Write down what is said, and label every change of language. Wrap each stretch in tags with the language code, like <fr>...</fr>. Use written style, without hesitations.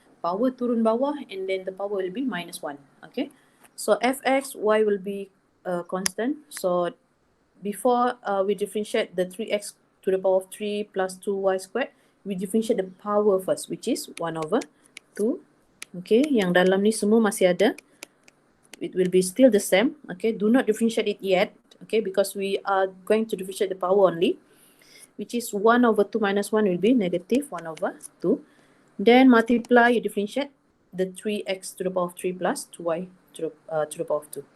<en>Power</en> <ms>turun bawah</ms> <en>and then the power will be minus 1. Okay. So fx, y will be constant. So before we differentiate the 3x to the power of 3 plus 2y squared, we differentiate the power first, which is 1 over 2.</en> <ms>Okay, yang dalam ni semua masih ada.</ms> <en>It will be still the same. Okay, do not differentiate it yet. Okay, because we are going to differentiate the power only, which is 1 over 2 minus 1 will be negative 1 over 2. Then multiply, you differentiate the 3x to the power of 3 plus 2y to the power of 2.</en>